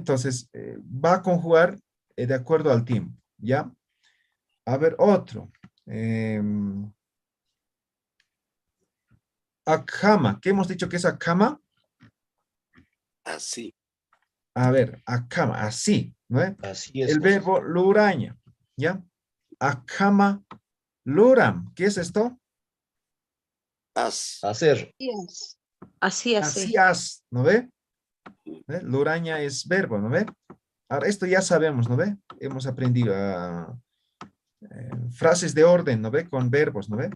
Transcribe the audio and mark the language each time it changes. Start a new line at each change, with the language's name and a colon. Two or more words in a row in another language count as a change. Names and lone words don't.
Spanish: Entonces, va a conjugar de acuerdo al tiempo. ¿Ya? A ver, otro. Akama. ¿Qué hemos dicho que es akama? Así. A ver, akama, así, ¿no es? Así es. El verbo luraña, ¿ya?
Aymara: Akama luram.
Spanish: ¿Qué es esto? Hacer. Así, Así haz, ¿no ve? Luraña es verbo, ¿no ve? Ahora, esto ya sabemos, ¿no ve? Hemos aprendido frases de orden, ¿no ve? Con verbos, ¿no ve?